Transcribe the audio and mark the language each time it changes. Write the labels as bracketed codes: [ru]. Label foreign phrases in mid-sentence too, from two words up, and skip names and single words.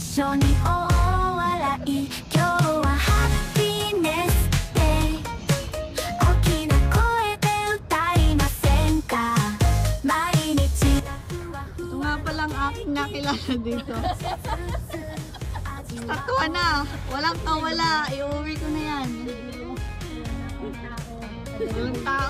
[ja] に大笑い今日はハッピーネスデイ大きな声で歌いませんか毎日 [tl] Ito nga palang aking nakilala dito. Tatwa na. Walang kawala. Iuwi ko na yan. Walang tao.